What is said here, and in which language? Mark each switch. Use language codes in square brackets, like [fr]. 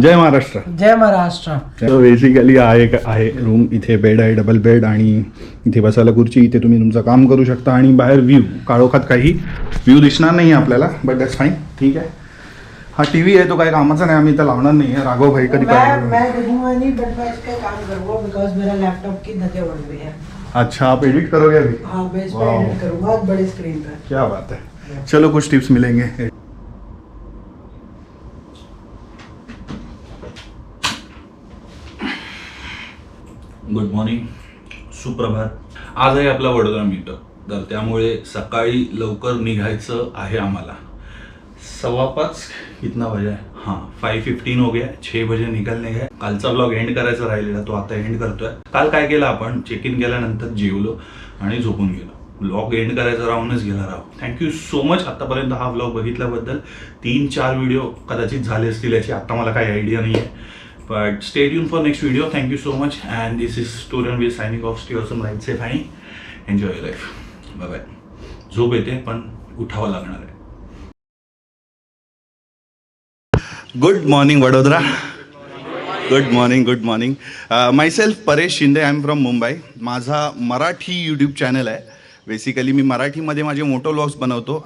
[mr] जय महाराष्ट्र. जय महाराष्ट्र. तर बेसिकली हा एक आहे रूम. इथे बेड आहे, डबल बेड, आणि इथे बसायला खुर्ची. इथे तुम्ही तुमचं काम करू शकता आणि बाहेर व्ह्यू काळोखात काही व्ह्यू दिसणार नाही आपल्याला, [en] But that's fine. [mr] ठीक आहे. हा टीव्ही आहे तो काही कामाचा नाही, आम्ही इथं लावणार नाही आहे. राघव भाई कधी [hi] मैं देखूंगा नहीं, बट मैं इसका काम करूंगा बिकॉज मेरा लैपटॉप की धज्जे उड़ गई है. अच्छा, आप एडिट करोगे अभी? हाँ, मैं इस पर वाह. एडिट करूंगा बड़ी स्क्रीन पर. क्या बात है. चलो कुछ टिप्स मिलेंगे. [en] Good morning, सुप्रभात. [mr] आज आहे आपला वडोदरा मीटर, तर त्यामुळे सकाळी लवकर निघायचं आहे आम्हाला. [hi] 5:15 कितना बजे आहे? हां, 5:15 हो गया. 6 बजे निकलने गए. [mr] कालचा ब्लॉग एंड करायचा राहिलेला, तो आता एंड करतोय. काल काय केलं आपण, चेक इन केल्यानंतर जेवलो आणि झोपून गेलो. ब्लॉग एंड करायचा राहूनच गेला राव. [en] thank you so much [mr] आतापर्यंत हा ब्लॉग बघितल्याबद्दल. 3-4 व्हिडिओ कदाचित झाले असतील याची आता मला काही आयडिया नाही आहे. [en] But stay tuned for next video. Thank you so much. And this is Story on Wheels signing off. Stay awesome, ride safe and enjoy your life. Bye bye. [mr] झोप येते पण उठावं लागणार आहे. [en] Good morning Vadodara. Good morning, good morning. Myself Paresh Shinde. I am from Mumbai. [mr] माझा Marathi YouTube channel आहे. Basically मी मराठीमध्ये माझे motor vlogs बनवतो.